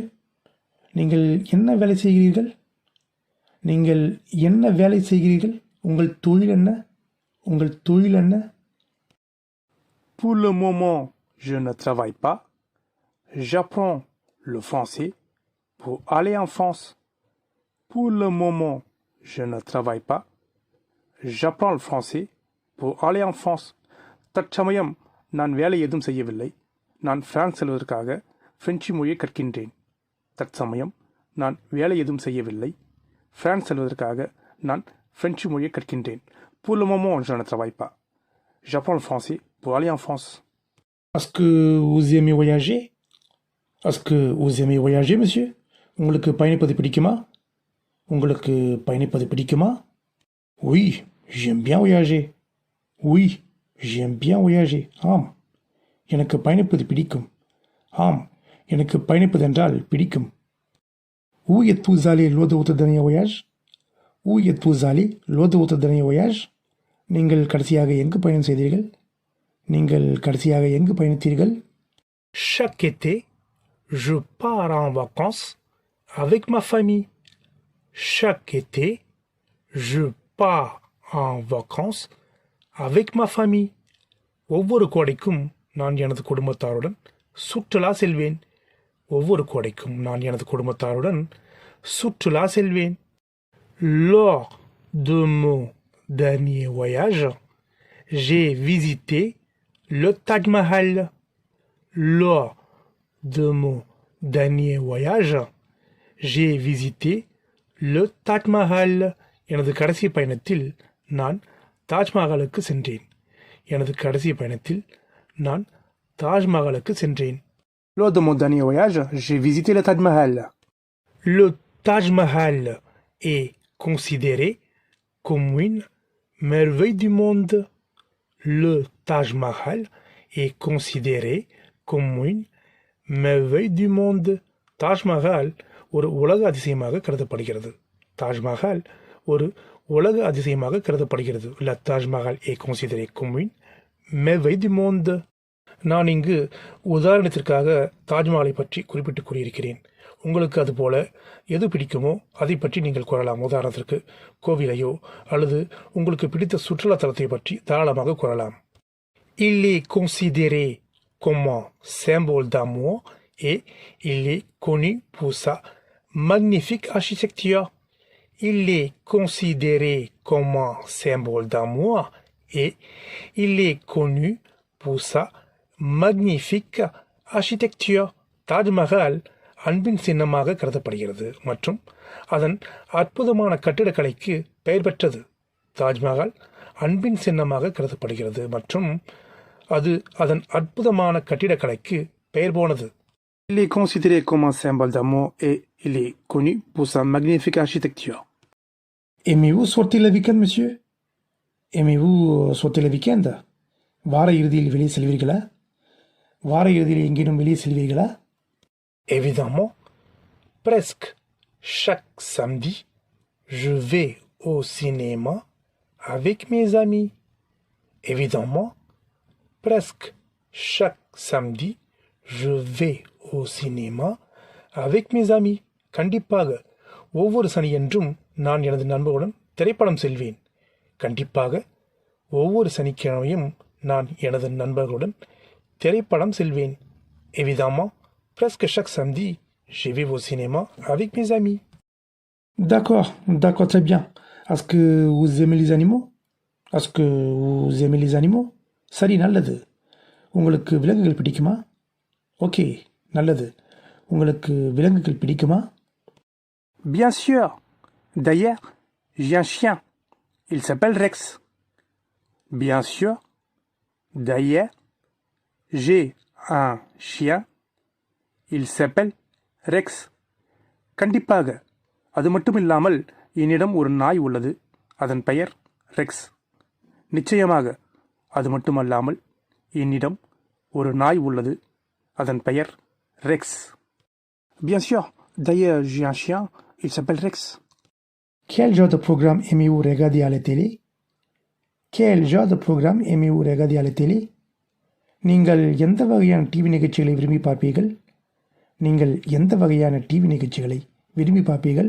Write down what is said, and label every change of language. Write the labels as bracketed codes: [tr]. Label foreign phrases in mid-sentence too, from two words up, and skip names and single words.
[ta] நீங்கள் என்ன வேலை செய்கிறீர்கள்? நீங்கள் என்ன வேலை செய்கிறீர்கள்? உங்கள் தொழில் என்ன? உங்கள் தொழில் என்ன? [fr] Pour le moment, je ne travaille pas. J'apprends le français pour aller en France. Pour le moment, je ne travaille pas. J'apprends le français pour aller en France. [ta] தற்சமயம் நான் வேலை எதுவும் செய்யவில்லை. நான் பிரான்ஸ் செல்வதற்காக பிரெஞ்சு மொழியை கற்கின்றேன். தற்சமயம் நான் வேலை எதுவும் செய்யவில்லை. பிரான்ஸ் செல்வதற்காக நான் பிரெஞ்சு மொழியை கற்கின்றேன். [fr] Pour le moment, je ne travaille pas. J'apprends le français pour aller en France. Est-ce que vous aimez voyager? Est-ce que vous aimez voyager, monsieur? [ta] உங்களுக்கு பயணிப்பது பிடிக்குமா? உங்களுக்கு பயணிப்பது பிடிக்குமா? [fr] Oui, j'aime bien voyager. Oui, j'aime bien voyager. [ta] ஆம், எனக்கு பயணிப்பது பிடிக்கும். ஆம், எனக்கு பயணிப்பது என்றால் பிடிக்கும். [fr] Où êtes-vous allé lors de votre dernier voyage? Où êtes-vous allé lors de votre dernier voyage? [ta] நீங்கள் கடைசியாக எங்கு பயணம் செய்தீர்கள்? நீங்கள் கடைசியாக எங்கு பயணித்தீர்கள்? [fr] Chaque été, je pars en vacances avec ma famille. Chaque été, je pars en vacances avec ma famille. [ta] ஒவ்வொரு கோடைக்கும் நான் எனது குடும்பத்தாருடன் சுற்றுலா செல்வேன். ஒவ்வொரு கோடைக்கும் நான் எனது குடும்பத்தாருடன் சுற்றுலா செல்வேன். [fr] Lors de mon dernier voyage, j'ai visité le Taj Mahal. Lors de mon dernier voyage, j'ai visité le Taj Mahal. [ta] எனது கடைசி பயணத்தில் நான் தாஜ்மஹாலுக்கு சென்றேன். எனது கடைசி பயணத்தில் நான் தாஜ்மஹாலுக்கு சென்றேன். [fr] Lors de mon dernier voyage, j'ai visité le Taj Mahal. Le Taj Mahal est considéré comme une merveille du monde. Le Taj Mahal est considéré comme une merveille du monde. [ta] தாஜ்மஹால் ஒரு உலக அதிசயமாக கருதப்படுகிறது. தாஜ்மஹால் ஒரு உலக அதிசயமாக கருதப்படுகிறது. [fr] La Taj Mahal est considéré comme une merveille du monde. [ta] நான் இங்கு உதாரணத்திற்காக தாஜ்மஹாலை பற்றி குறிப்பிட்டு கூறியிருக்கிறேன். உங்களுக்கு அதுபோல எது பிடிக்குமோ அதை பற்றி நீங்கள் கூறலாம். உதாரணத்திற்கு கோவிலையோ அல்லது உங்களுக்கு பிடித்த சுற்றுலா தலத்தை பற்றி தாராளமாக கூறலாம். [fr] Il est considéré comme un symbole d'amour et il est connu pour sa magnifique architecture. Il est considéré comme un symbole d'amour et il est connu pour sa magnifique architecture. [ta] தாஜ்மஹால் அன்பின் சின்னமாக கருதப்படுகிறது மற்றும் அதன் அற்புதமான கட்டிடக்கலைக்கு பெயர் பெற்றது. தாஜ்மஹால் அன்பின் சின்னமாக கருதப்படுகிறது மற்றும் அது அதன் அற்புதமான கட்டிடக்கலைக்கு பெயர் போனது. [fr] Il est considéré comme un symbole d'amour et il est connu pour sa magnifique architecture. Aimez-vous sortir le week-end, monsieur? Aimez-vous sortir le week-end? [ta] வார இறுதியில் வெளியே செல்வீர்களா? வார இறுதியில் எங்கேனும் வெளியே செல்வீர்களா? [fr] Évidemment, presque chaque samedi, je vais au cinéma avec mes amis. Évidemment, presque chaque samedi, je vais au cinéma avec mes amis. [ta] கண்டிப்பாக ஒவ்வொரு சனியன்றும் நான் எனது நண்பர்களுடன் திரைப்படம் செல்வேன். கண்டிப்பாக ஒவ்வொரு சனிக்கிழமையும் நான் எனது நண்பர்களுடன் திரைப்படம் செல்வேன். [fr] Évidemment, presque chaque samedi, je vais au cinéma avec mes amis. D'accord, d'accord, très bien. Est-ce que vous aimez les animaux? Est-ce que vous aimez les animaux? [ta] சரி, நல்லது. உங்களுக்கு விலங்குகள் பிடிக்குமா? ஓகே, நல்லது. உங்களுக்கு விலங்குகள் பிடிக்குமா? [fr] Bien sûr. D'ailleurs, j'ai un chien. Il s'appelle Rex. Bien sûr. D'ailleurs, j'ai un chien. Il s'appelle Rex. [ta] கண்டிப்பாக. அது மட்டும் இல்லாமல் என்னிடம் ஒரு நாய் உள்ளது. அதன் பெயர் ரெக்ஸ். நிச்சயமாக. அது மட்டுமல்லாமல் என்னிடம் ஒரு நாய் உள்ளது. அதன் பெயர் ரெக்ஸ். [fr] Bien sûr. D'ailleurs, j'ai un chien. Il s'appelle Rex. Quel genre de programme aimez-vous regarder à la télé? Quel genre de programme aimez-vous regarder à la télé? [ta] நீங்கள் எந்த வகையான டிவி நிகழ்ச்சிகளை விரும்பி பார்ப்பீர்கள்? நீங்கள் எந்த வகையான டிவி நிகழ்ச்சிகளை விரும்பி பார்ப்பீர்கள்?